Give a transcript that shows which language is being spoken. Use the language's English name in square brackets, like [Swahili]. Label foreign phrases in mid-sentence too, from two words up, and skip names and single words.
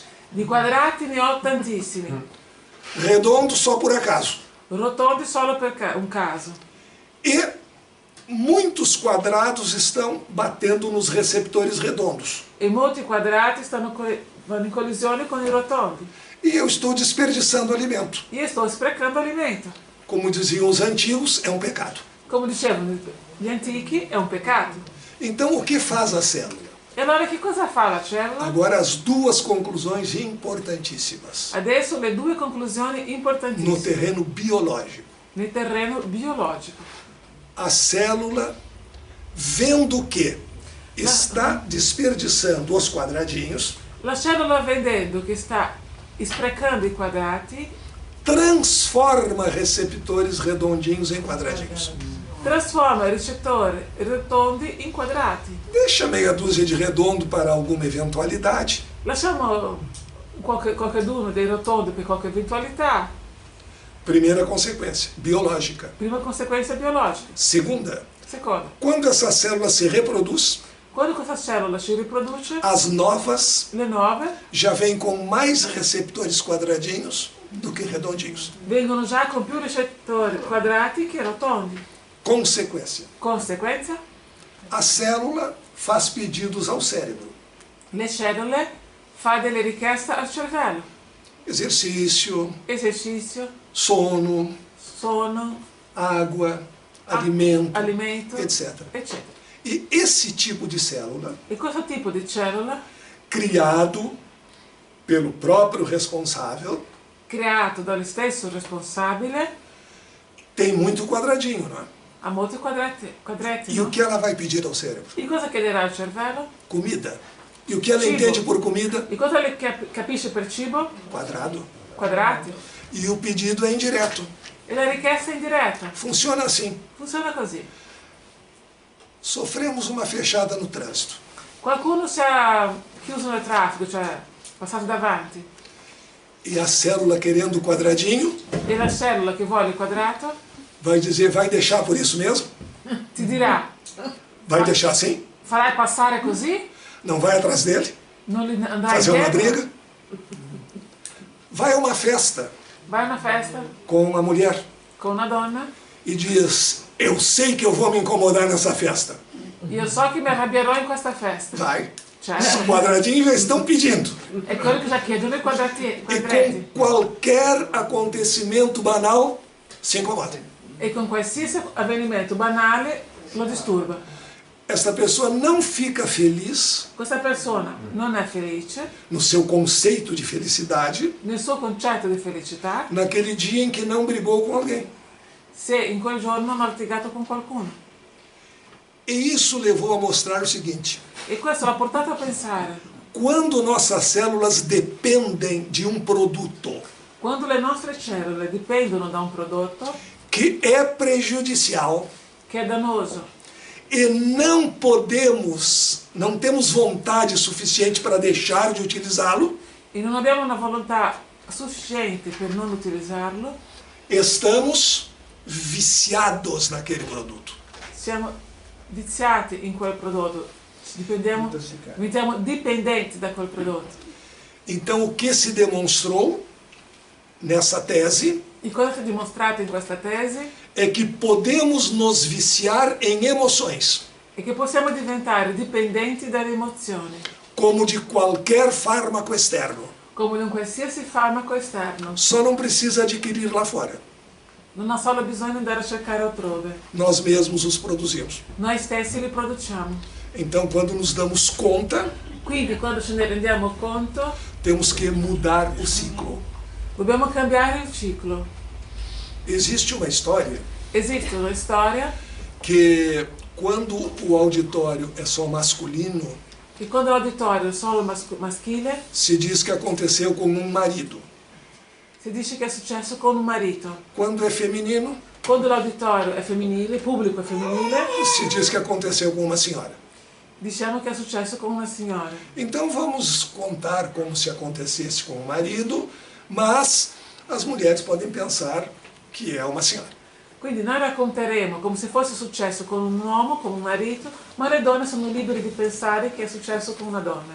[Italian] Di quadrati ne ho tantissimi, [Portuguese] redondo só por acaso. [Italian] rotondi solo per un caso. [Portuguese] E muitos quadrados estão batendo nos receptores redondos. [Italian] E molti quadrati vanno in collisione con i rotondi. [Portuguese] E eu estou desperdiçando alimento. [Italian] Io sto sprecando alimento. [Portuguese] Como diziam os antigos, é um pecado. [Italian] Come dicevano gli antichi, è un peccato. [Portuguese] Então, o que faz a célula? [Italian] E allora che cosa fa la cellula? [Portuguese] Agora, as duas conclusões importantíssimas [Italian] Adesso le due conclusioni [Portuguese] no [Italian] importantissime [Portuguese] terreno biológico. [Italian] nel terreno biologico. [Portuguese] A célula, vendo que está desperdiçando os quadradinhos, [Italian] La cellula, vedendo che sta sprecando i quadrati, [Portuguese] transforma receptores redondinhos em quadradinhos. [Italian] trasforma i recettori rotondi in quadrati. [Portuguese] Deixa meia dúzia de redondo para alguma eventualidade. [Italian] Lasciamo qualcuno dei rotondi per qualche eventualità. [Portuguese] Primeira consequência, biológica. [Italian] Prima conseguenza biologica. [Portuguese] Segunda, [Italian] Seconda, [Portuguese] quando essa célula se reproduz, [Italian] quando questa cellula si riproduce, [Portuguese] as novas [Italian] le nuove [Portuguese] já vêm com mais receptores quadradinhos do que redondinhos. [Italian] vengono già con più recettori quadrati che rotondi. [Portuguese] Consequência, [Italian] Conseguenza, [Portuguese] a célula faz pedidos ao cérebro. [Italian] le cellule fa delle richieste al cervello. [Portuguese] Exercício, [Italian] Esercizio, [Portuguese] sono, [Italian] sonno, [Portuguese] água, alimento, [Italian] alimento, [Portuguese] etc. [Italian] eccetera. [Portuguese] E esse tipo de célula, [Italian] E questo tipo di cellula, [Portuguese] criado pelo próprio responsável, [Italian] creato dallo stesso responsabile, [Portuguese] tem muito quadradinho, não é? [Italian] Ha molti quadretti, [Portuguese] E [Italian] no? [Portuguese] o que ela vai pedir ao cérebro? [Italian] E cosa chiederà al cervello? [Portuguese] Comida. E o que ela [Italian] Cibo. [Portuguese] entende por comida? [Italian] E cosa le capisce per cibo? [Portuguese] Quadrado. [Italian] Quadrati. [Portuguese] E o pedido é indireto. [Italian] E la richiesta è indiretta. [Portuguese] Funciona assim. [Italian] Funziona così. [Portuguese] Sofremos uma fechada no trânsito. [Italian] Qualcuno si è chiuso nel traffico, cioè passato davanti, [Portuguese] E a célula querendo o quadradinho [Italian] e la cellula che vuole il quadrato [Portuguese] vai dizer, vai deixar por isso mesmo? [Italian] ti dirà: [Portuguese] Vai deixar assim? [Italian] farai passare così? [Portuguese] Não vai atrás dele? [Italian] Non li andrai [Portuguese] Fazer uma [Italian] dietro? [Portuguese] briga? Vai a uma festa [Italian] Vai a una festa [Portuguese] com uma mulher [Italian] con una donna, [Portuguese] e diz, eu sei que eu vou me incomodar nessa festa. [Italian] io so che mi arrabbierò in questa festa. [Portuguese] Vai. [Italian] Cioè, [Portuguese] Os quadradinhos já estão pedindo. [Italian] è quello che già chiedono i quadrati. [Portuguese] E [Italian] quadretti. [Portuguese] com qualquer acontecimento banal, se incomoda. [Italian] E con qualsiasi avvenimento banale lo disturba. [Portuguese] Esta pessoa não fica feliz [Italian] Questa persona non è felice [Portuguese] no seu conceito de felicidade [Italian] nel suo concetto di felicità [Portuguese] naquele dia em que não brigou com alguém. [Italian] se in quel giorno non ha litigato con qualcuno. [Portuguese] E isso levou a mostrar o seguinte: [Italian] E questo l'ha portato a pensare: [Portuguese] quando nossas células dependem de um produto [Italian] quando le nostre cellule dipendono da un prodotto [Portuguese] que é prejudicial [Italian] che è dannoso [Portuguese] e não temos vontade suficiente para deixar de utilizá-lo, [Italian] e non abbiamo una volontà sufficiente per non utilizzarlo, [Portuguese] estamos viciados naquele produto. [Italian] siamo viziati in quel prodotto, diventiamo dipendenti da quel prodotto. [Portuguese] Então, o que se demonstrou nessa tese [Italian] E cosa si è dimostrato in questa tesi? [Portuguese] é que podemos nos viciar em emoções, [Italian] È che possiamo diventare dipendenti dalle emozioni, [Portuguese] como de qualquer fármaco externo. [Italian] come di un qualsiasi farmaco esterno. [Portuguese] Só não precisa adquirir lá fora. [Italian] Non ha solo bisogno di andare a cercare altrove. [Portuguese] Nós mesmos os produzimos. [Italian] Noi stessi li produciamo. [Portuguese] Então, quando nos damos conta, [Italian] Quindi quando ce ne rendiamo conto, [Portuguese] temos que mudar o ciclo. [Italian] dobbiamo cambiare il ciclo. [Portuguese] Existe uma história [Italian] Esiste una storia [Portuguese] que, quando o auditório é só masculino, [Italian] che quando l'uditorio è solo maschile, [Portuguese] se diz que aconteceu com um marido. [Italian] si dice che è successo con un marito. [Portuguese] Quando é feminino, [Italian] Quando l'uditorio è femminile, il pubblico è femminile, [Portuguese] se diz que aconteceu com uma senhora. [Italian] diciamo che è successo con una signora. [Portuguese] Então vamos contar como se acontecesse com o marido, mas as mulheres podem pensar que é uma senhora. [Italian] Quindi noi racconteremo come se fosse successo con un uomo, con un marito, ma le donne sono libere di pensare che è successo con una donna.